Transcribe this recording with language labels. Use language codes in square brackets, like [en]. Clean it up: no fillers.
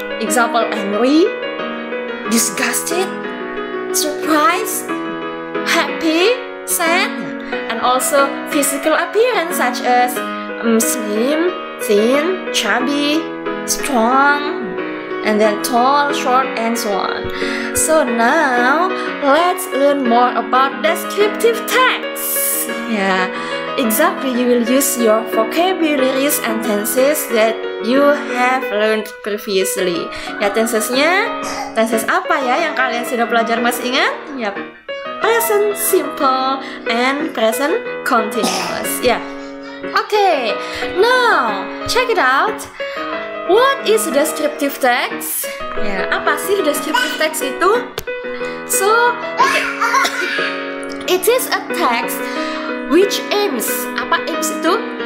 [en] Example, angry, disgusted, surprised, happy, sad, and also physical appearance such as slim, thin, chubby, strong, and then tall, short, and so on. So now let's learn more about descriptive text. Exactly, you will use your vocabularies and tenses that you have learned previously. [id] Tenses apa yang kalian sudah belajar, masih ingat? [en] Present simple and present continuous. Okay, now check it out. What is descriptive text? [id] Apa sih [en] descriptive text itu? So, it is a text which aims. [id] Apa aims itu?